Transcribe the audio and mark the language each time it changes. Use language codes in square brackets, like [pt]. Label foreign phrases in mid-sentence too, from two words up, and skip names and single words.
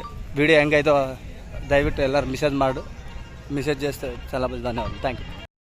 [te] వీడియో [kn] ಹೆಂಗಾಯ್ತು ದಯವಿಟ್ಟು ಎಲ್ಲರೂ ಮೆಸೇಜ್ [te] చేస్తే చాలా ధన్యవాదాలు. [en] Thank you.